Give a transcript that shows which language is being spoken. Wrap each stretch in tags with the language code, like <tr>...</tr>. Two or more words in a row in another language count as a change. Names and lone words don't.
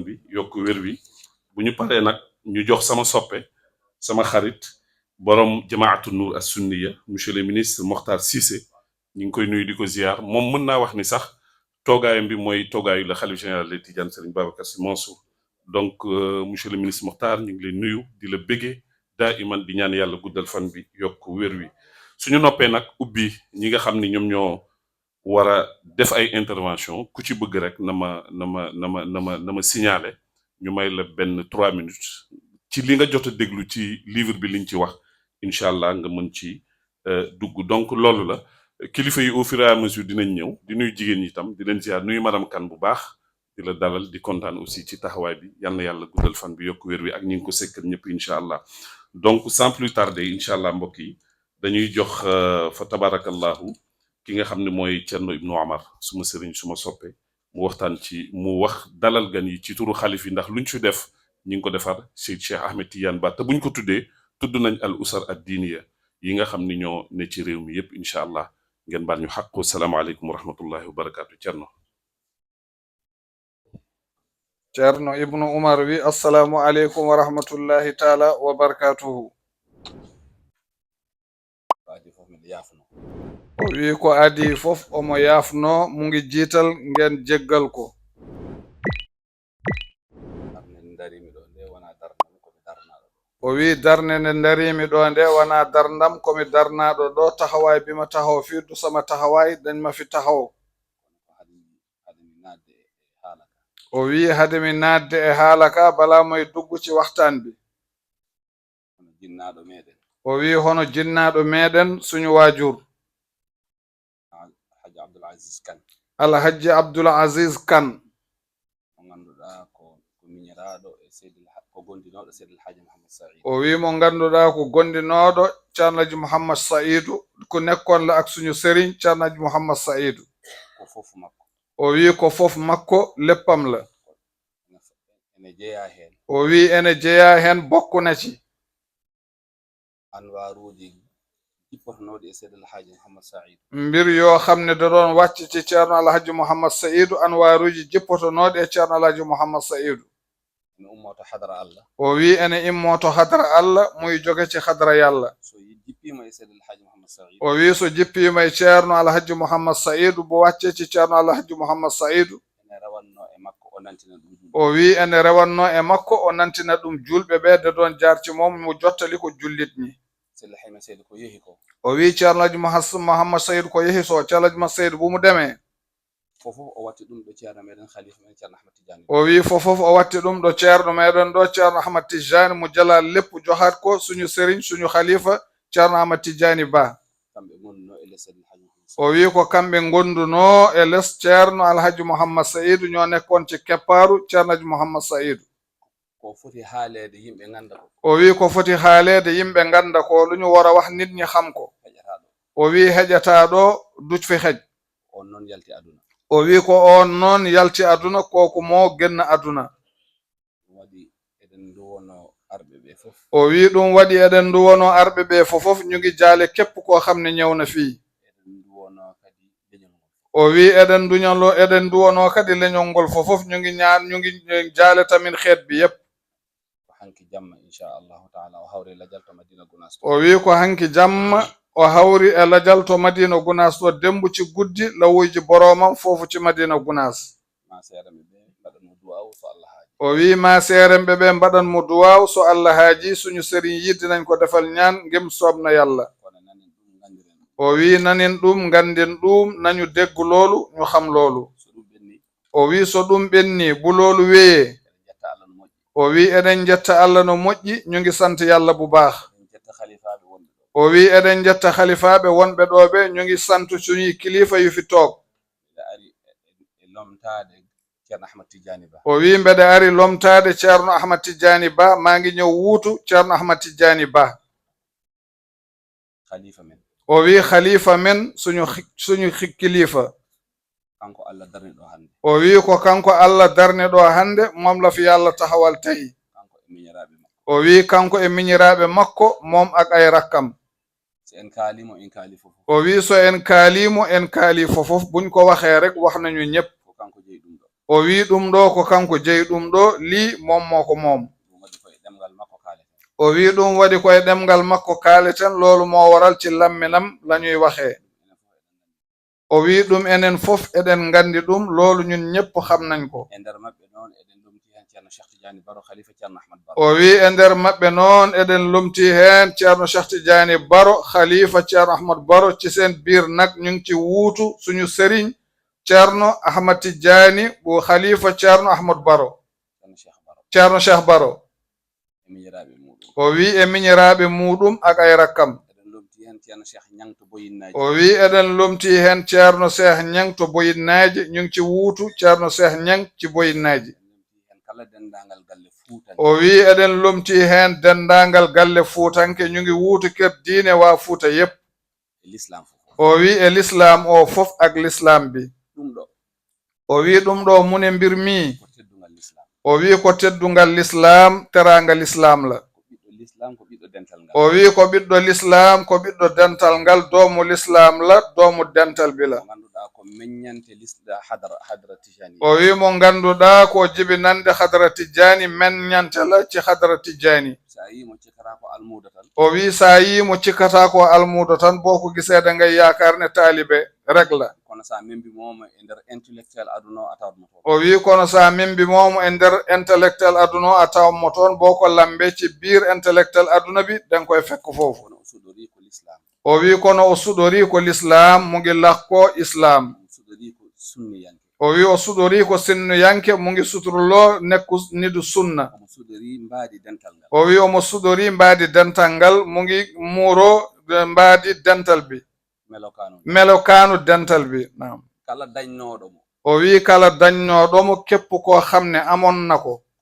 <wo>bi yokk wér wi bu ñu paree nag ñu jox sama soppe sama xarit borom jamaatu Nour as sunniya</wo> <fr>monsieur le ministre</fr> <wo>Mokhtar Cissé ñu ngi koy nuyu di ko ziar moom mën naa wax ni sax toogaayam bi mooy toogaayu la xalif</wo> <fr>général des Tidianes</fr> <wo>Serigne Babacar Sy Mansour</wo> <fr>donc monsieur le ministre</fr> <wo>Mokhtar ñu ngi lay nuyu di la béggee daa iman di ñaan yàlla guddal fan bi yokk wér wi suñu noppee nag ubbi ñi nga xam ni ñoom ñoo war a def ay intervention ku ci bëgg rek na ma signaler ñu may la benn 3 minutes ci li nga jot a déglu ci livre bi liñ ci wax</wo> <ar>إن شاء الله</ar> <wo>nga mën ci dugg donc loolu la kilifa yi</wo> <fr>au fur et à mesure</fr> <wo>dinañ ñëw di nuyu jigéen ñi itam di leen ziar nuyu madame Kane bu baax di la dalal di kontaan aussi ci taxawaay bi yal na yàlla guddal fan bi yokk wér wi ak ñi ngi ko sekkal ñëpp</wo> <ar>إن شاء الله</ar> <wo>donc</wo> <fr>sans plus tarder</fr> <ar>إن شاء الله</ar> <wo>mbokk yi dañuy jox fa tabarakallahu ki nga xam ne mooy Thierno Ibnu Omar suma sëriñ suma soppe mu waxtaan ci mu wax dalal gan yi ci turu xalif yi ndax luñ fi def ñi ngi ko defar Seyd Cheikh Ahmed Tidiane Ba te buñ ko tuddee tudd nañ</wo> <ar>الأسر الدينية</ar> <wo>yi nga xam ni ñoo ne ci réew mi yépp</wo> <ar>إن شاء الله</ar> <wo>ngeen baal ñu xaqu</wo> <ar>السلام عليكم ورحمة الله وبركاته</ar> <ff>Thierno Ibnu Umar wi</ff> <ar>السلام عليكم ورحمة الله تعالى وبركاته</ar> <ff>o wi ko adi fof omo yaafno</ff> <wo>mu ngi jiital ngeen jéggal ko</wo> <ff>o wi darne nde darimi ɗo nde wona darndam komi darnaɗo ɗo</ff> <wo>taxawaay bima taxaw fi du sama taxawaay dañ ma fi taxaw</wo> <ff>o wi hade mi naatde e haala ka bala</ff> <wo>moy dugg ci waxtaan bi</wo> <ff>o wi hono jinnaɗo meɗen</ff> <wo>suñu waajur alhaji Abdoul Aziz Kane</wo> <ff>o wi mo ganduɗa ko gondinoɗo ceernaji Mouhammad Saïdou</ff> <wo>ko nekkon la ak suñu sëriñ ceernaji Mouhammad Saïdou</wo> <ff>o wi ko fof makko</ff> <wo>leppam la</wo> <ff>o wi ene jeeya hen</ff> <wo>bokku na ci mbir yoo xam ne da doon wàcc ci ceerno alhaji Mouhammad Saïdou</wo> <ff>anwaruji jippotonoɗe e ceerno alhaji Mouhammad Saïdou o wi ene immoto hadara Allah</ff> <wo>muy joge ci hadara yàlla</wo> <ff>o wi so jippima e ceerno alhaji Mouhammad Saïdou</ff> <wo>bo wàcce ci ceerno alhaji Mouhammad Saïdou</wo> <ff>o wi ene rewanno e makko o nantina ɗum julɓe ɓe</ff> <wo>de doon jaar ci moom mu jottali ko jullit ñi</wo> <ff>o wi ceerno alhaji Mouhammad Saïdou ko yehi so ceerno alhaji Mouhammad Saïdou</ff> <wo>bu mu demee</wo> <ff>o wi fofof o watti ɗum ɗo ceerno meɗen ɗo ceerno Ahmad Tijani mo jalal lepp johat ko</ff> <wo>suñu sëriñ suñu khalifa ceerno Ahmad Tijani Ba</wo> <ff>o wi ko kamɓe gonduno e les ceerno alhaji Mouhammad Saïdou</ff> <wo>ñoo nekkon ci kepparu ceerno alhaji Mouhammad Saïdou</wo> <ff>o wi ko foti haalede yimɓe ganda ko</ff> <wo>lu ñu war a wax nit ñi xam ko</wo> <ff>o wi heƴata ɗo</ff> <wo>duc fi xej</wo> <ff>o wi ko on noon yalti aduna koko mo genna aduna o wi ɗum waɗi eɗen duwono arɓe ɓe fofof</ff> <wo>ñu ngi jaale képp koo xam ne ñëw na fii</wo> <ff>o wi eɗen duwono kadi leñol ngol fofof</ff> <wo>ñu ngi jaale tamin xeet bi yépp</wo> <ff>o wi ko hanki jamma o hawri e ladial to Madina Gounass to dembu</ff> <wo>ci guddi lawuji boromam foofu ci Madina Gounass</wo> <ff>o wi ma seeremɓe ɓe mbaɗan mo duwaw so Allah haaji</ff> <wo>suñu sëriñ</wo> <ff>yiddi nañ ko defal ñaan ngem soobna yàlla o wi nanin ɗum gandin ɗum</ff> <wo>nañu déggu loolu ñu xam loolu</wo> <ff>o wi so ɗum ɓenni</ff> <wo>bu loolu weye</wo> <ff>o wi eɗen jetta Allah no moƴƴi</ff> <wo>ñu ngi sant yàlla bu baax</wo> <ff>o wi eɗen jetta khalifaɓe wonɓe ɗo ɓe</ff> <wo>ñu ngi sant suñuy kilifa yu fi toog</wo> <ff>o wi mbeɗe ari lomtade ceerno Ahmad Tidiani Ba</ff> <wo>maa ngi ñëw wuutu ceerno Ahmad Tidiani Ba</wo> <ff>o wi khalifa men</ff> <wo>suñu kilifa</wo> <ff>o wi ko kanko Allah darne ɗo hande</ff> <wo>moom la fi yàlla taxawal tey</wo> <ff>o wi kanko e miñiraaɓe makko</ff> <wo>moom ak ay rakkam</wo> <ff>o wi so en kaalimo en kaali fofof</ff> <wo>buñ ko waxee rek wax nañu ñépp</wo> <ff>o wi ɗum ɗo ko kanko jeyi ɗum ɗo</ff> <wo>lii moom moo ko moom</wo> <ff>o wi ɗum waɗi koye ɗemgal makko kaaleten</ff> <wo>loolu moo waral ci lamminam lañuy waxee</wo> <ff>o wi ɗum enen fof eɗen ngandi ɗum</ff> <wo>loolu ñun ñépp xam nañ ko</wo> <ff>o wi e nder maɓɓe noon eɗen lumti heen ceerno Cheikh Tidiani Baro khalifa ceerno Ahmad Baro</ff> <wo>ci seen biir nag ñu ngi ci wuutu suñu sëriñ ceerno Ahmad Tidiani bu khalifa ceerno Ahmad Baro ceerno Cheikh Baro</wo> <ff>o wi e miñiraaɓe muɗum</ff> <wo>ak ay rakkam</wo> <ff>o wi eɗen lomti heen ceerno Cheikh Ñang to Boyinnaji</ff> <wo>ñu ngi ci wuutu ceerno Cheikh Ñang ci Boyinnaji</wo> <ff>o wi eɗen lomti heen dendaangal galle fuutanke</ff> <wo>ñu ngi wuutu kër diine waa Fuuta yépp</wo> <ff>o wi e l'islam o fof</ff> <wo>ak l'islam bi</wo> <ff>o wi ɗum ɗo mune</ff> <wo>mbir mi</wo> <ff>o wi ko teddungal l'islam</ff> <wo>teraangal l'islam la</wo> <ff>o wi ko ɓiɗɗo l'islam ko ɓiɗɗo dental ngal</ff> <wo>doomu l'islam la doomu dental bi la</wo> <ff>o wi mo ganduɗa ko jibinande hadara Tijani</ff> <wo>menñante la ci hadara Tijani</wo> <ff>o wi sa yi mo cikkata ko almudo tan boo ko giseede</ff> <wo>ngay yaakaar ne taalibe rek la</wo> <ff>o wi kono sa membi momo e nder intellectuel aduna o a tawmo toon</ff> <wo>boo ko lambe ci biir intellectuel aduna bi den koye fekk foofu</wo> <ff>o wi kono o suɗori ko l'islam</ff> <wo>mu ngi lakko islam</wo> <ff>o wi o suɗori ko sinnuyanke</ff> <wo>mu ngi suturlo nekku nidu sunna</wo> <ff>o wi omo suɗori mbaadi dental ngal</ff> <wo>mu ngi muuro mbaadi dental bi melokanu dental bi naam</wo> <ff>o wi kala dañnoɗomo</ff> <wo>képp ko xam ne amoon na ko</wo>